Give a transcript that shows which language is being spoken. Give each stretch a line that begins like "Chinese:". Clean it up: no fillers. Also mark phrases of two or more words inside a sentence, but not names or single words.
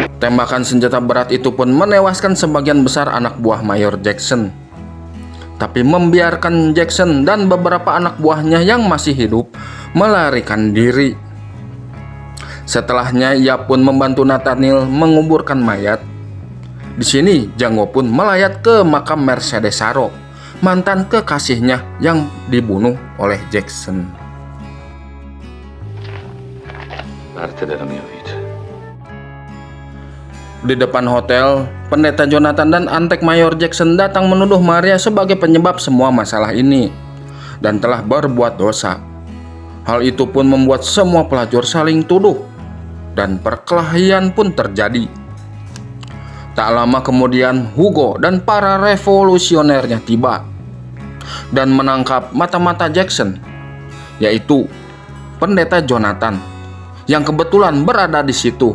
Indonesian: Tembakan senjata berat itu pun menewaskan sebagian besar anak buah Mayor Jackson, tapi membiarkan Jackson dan beberapa anak buahnya yang masih hidup melarikan diri. Setelahnya ia pun membantu Nathaniel menguburkan mayat. Di sini Django pun melayat ke makam Mercedes Saro, mantan kekasihnya yang dibunuh oleh Jackson.
Italian: Parte della mia vita.
Indonesian: Di depan hotel, pendeta Jonathan dan antek Mayor Jackson datang menuduh Maria sebagai penyebab semua masalah ini dan telah berbuat dosa. Hal itu pun membuat semua pelacur saling tuduh dan perkelahian pun terjadi. Tak lama kemudian Hugo dan para revolusionernya tiba dan menangkap mata-mata Jackson, yaitu pendeta Jonathan yang kebetulan berada di situ.